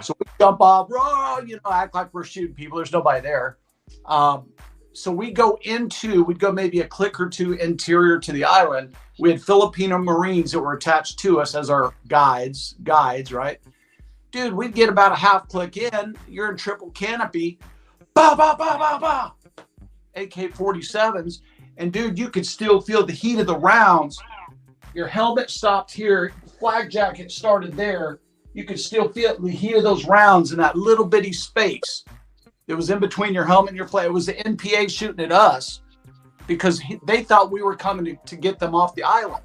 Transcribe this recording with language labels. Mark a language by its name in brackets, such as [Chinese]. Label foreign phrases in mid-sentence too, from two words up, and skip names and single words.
[English] So we jump off, act like we're shooting people. There's nobody there. So we'd go maybe a click or two interior to the island. We had Filipino Marines that were attached to us as our guides, right? Dude, we'd get about a half click in. You're in triple canopy. Ba, ba, ba, ba, ba. AK-47s. And dude, you could still feel the heat of the rounds. Your helmet stopped here. Flag jacket started there. You could still feel the heat of those rounds in that little bitty space. It was in between your helmet and your plate. It was the NPA shooting at us because they thought we were coming to get them off the island.